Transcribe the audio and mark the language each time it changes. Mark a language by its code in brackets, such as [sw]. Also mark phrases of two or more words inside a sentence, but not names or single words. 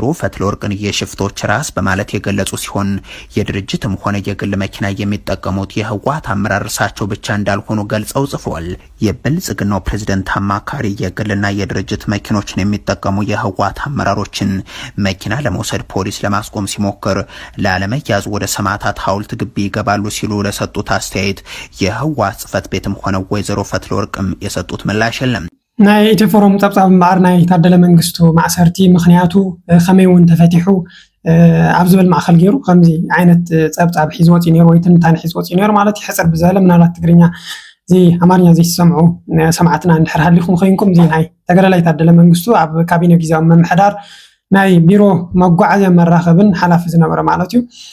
[am] ፈትለወርቅን የሽፍቶች ራስ በማለት የገለጹ ሲሆን የድርጅትም ሆነ የግል መኪና የሚጠቀሙት የህወሓት አመራር እርሳቸው ብቻ እንዳልሆኑ ገልጸው ጽፈዋል። የብልጽግናው ፕሬዝዳንት አማካሪ የግልና የድርጅት መኪኖችን የሚጠቀሙ የህወሓት አመራሮችን መኪና ለመውሰድ ፖሊስ ለማስቆም ሲሞክር ላለመያዝ ወደ ሰማዕታት ሐውልት ግቢ ይገባሉ ሲሉ ለሰጡት አስተያየት የህወሓት ጽህፈት ቤትም ሆነ ወይዘሮ ፈትለወርቅም የሰጡት ምላሽ የለም። [ti] ናይ ኢትዮፎረም ጸብጻብ እምበኣር ናይ ታደለ መንግስቱ ማእሰርቲ ምክንያቱ ከመይ እውን ተፈቲሑ ኣብ ዝበል ማእኸል ገይሩ ከምዚ ዓይነት ጸብጻብ ሒዝ ወፂኡ ነይሩ ወይ ትንታነ ሒዝ ወፂኡ ነይሩ ማለት ይሕፅር ብዝበለ ምናልባት ትግርኛ እዚ ኣማርኛ ዘይሰምዑ ሰማዕትና እንድሕር ሃሊኹም ኮይንኩም እዚ ናይ ተገዳላይ ታደለ መንግስቱ ኣብ ካቢነ ጊዜያዊ መምሕዳር ናይ ቢሮ መጓዓዝያ መራኸብን ሓላፊ ዝነበረ ማለት እዩ።